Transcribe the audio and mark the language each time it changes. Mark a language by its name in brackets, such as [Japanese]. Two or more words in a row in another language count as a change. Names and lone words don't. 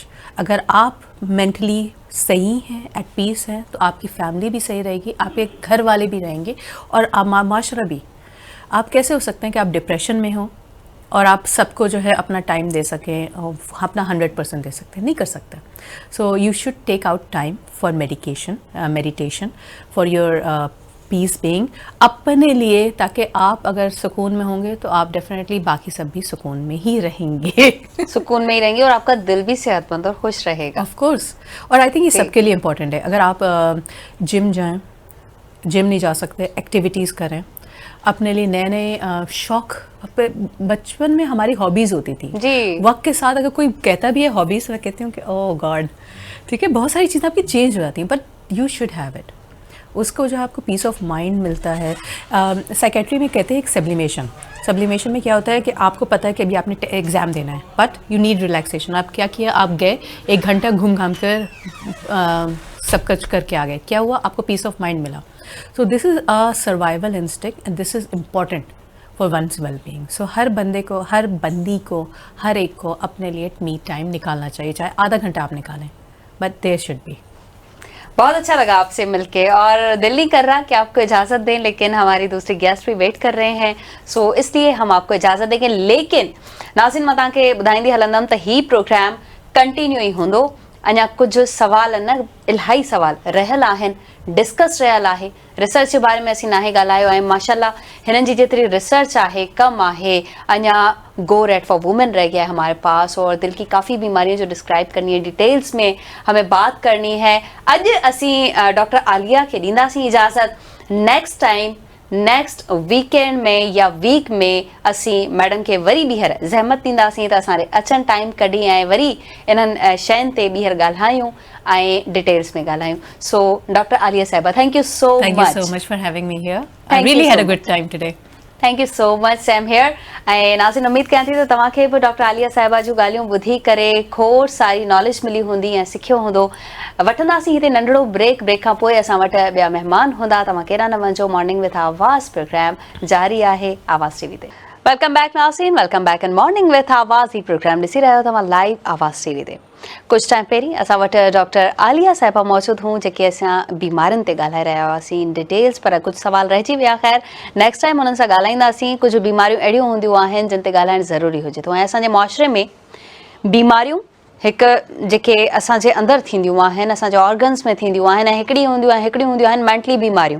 [Urdu] اگر آپ مینٹلی صحیح ہیں, [English] at peace [Urdu] ہیں، تو آپ کی فیملی بھی صحیح رہے گی، آپ کے گھر والے بھی رہیں گے، اور معاشرہ بھی. آپ کیسے ہو سکتے ہیں کہ آپ ڈپریشن میں ہو اور آپ سب کو جو ہے اپنا ٹائم دے سکیں اور اپنا 100% دے سکتے ہیں? نہیں کر سکتے. [English] so you should take out time for meditation for your peace being, [Urdu] اپنے لیے، تاکہ آپ اگر سکون میں ہوں گے تو آپ ڈیفینیٹلی باقی سب بھی سکون میں ہی رہیں گے. سکون میں ہی رہیں گے اور آپ کا دل بھی صحت مند اور خوش رہے گا. [English] of course. [Urdu] اور [English] I think [Urdu] یہ سب کے لیے امپورٹنٹ ہے۔ اگر آپ جم جائیں، جم نہیں جا سکتے، ایکٹیویٹیز کریں، اپنے لیے نئے نئے شوق. بچپن میں ہماری ہابیز ہوتی تھی جی. وقت کے ساتھ اگر کوئی کہتا بھی ہے ہابیز، میں کہتی ہوں کہ [English] oh God, [Urdu] ، ٹھیک ہے، بہت ساری چیزیں آپ کی چینج ہو جاتی ہیں, [English] but you should have it. [Urdu] اس کو جو آپ کو [English] peace of mind [Urdu] ملتا ہے۔ سائیکیٹری میں کہتے ہیں ایک سبلیمیشن میں کیا ہوتا ہے کہ آپ کو پتہ ہے کہ ابھی آپ نے ایگزام دینا ہے, [English] but you need relaxation. [Urdu] آپ کیا کیا، آپ گئے 1 گھنٹہ گھوم گھام کر سب کچھ کر کے آ گئے. کیا ہوا؟ آپ کو [English] peace of mind [Urdu] ملا. [English] so this is a survival instinct and this is important for one's well being. [Urdu] سو ہر بندی کو، ہر ایک کو اپنے لیے [English] me time [Urdu] نکالنا چاہیے، چاہے آدھا گھنٹہ آپ نکالیں, [English] but there should be. [Urdu] بہت اچھا لگا آپ سے مل کے، اور دل نہیں کر رہا کہ آپ کو اجازت دیں، لیکن ہماری دوسری گیسٹ بھی ویٹ کر رہے ہیں، سو اس لیے ہم آپ کو اجازت دیں گے. [Sindhi] लेकिन नाज़रीन मां तव्हांखे ॿुधाईंदी हलंदमि त ही प्रोग्राम कंटिन्यू ई हूंदो. अञा कुछ सवाल न, इलाही सवाल रहियल आहिनि, डिस्कस रहियल आहे. रिसर्च जे बारे में असीं नाहे ॻाल्हायो ऐं माशाल्लाह हिननि जी जेतिरी रिसर्च आहे, कम आहे, अञा [English] Go Red for Women [Urdu] رہ گیا ہے ہمارے پاس، اور دل کی کافی بیماریوں جو ڈسکرائب کرنی ہے، ڈیٹیلز میں ہمیں بات کرنی ہے. [Sindhi] अॼु असीं डॉक्टर आलिया खे ॾींदासीं इजाज़त. [English] next time, next weekend [Sindhi] में या वीक में असीं मैडम खे वरी ॿीहर ज़हमत ॾींदासीं त असां अचनि टाइम कढी ऐं वरी इन्हनि शयुनि ते ॿीहर ॻाल्हायूं ऐं डिटेल्स में ॻाल्हायूं. सो डॉक्टर आलिया साहिबा, [English] thank you so much for having me here. I really had a good time today. thank you so much. Same here. [Sindhi] ऐं नाज़रीन, उम्मीद कयां थी त तव्हांखे बि डॉक्टर आलिया साहिबा जूं ॻाल्हियूं ॿुधी करे खोड़ सारी नॉलेज मिली हूंदी ऐं सिखियो हूंदो. वठंदासीं हिते नंढड़ो ब्रेक. ब्रेक खां पोइ असां वटि ॿिया महिमान हूंदा. तव्हां कहिड़ा न वञिजो. मॉर्निंग विथ आवाज़ प्रोग्राम जारी आहे आवाज़ टीवी ते. [English] welcome back Nazreen, welcome back in Morning with Awaz. [Sindhi] ही प्रोग्राम ॾिसी रहियो तव्हां लाइव आवाज़ टीवी ते. कुछ टाइम पहिरीं असां वटि डॉक्टर आलिया साहिबा मौजूदु हूं, जेके असां बीमारियुनि ते ॻाल्हाए रहिया हुआसीं [English] in details, [Sindhi] पर कुझु सवाल रहिजी विया. ख़ैर, [English] next time [Sindhi] हुननि सां ॻाल्हाईंदासीं. कुझु बीमारियूं अहिड़ियूं हूंदियूं आहिनि जिन ते ॻाल्हाइणु ज़रूरी हुजे थो. ऐं असांजे मुआशरे में बीमारियूं हिकु जेके असांजे अंदरि थींदियूं आहिनि, असांजे ऑर्गन्स में थींदियूं आहिनि, ऐं हिकिड़ियूं हूंदियूं आहिनि मेंटली बीमारियूं.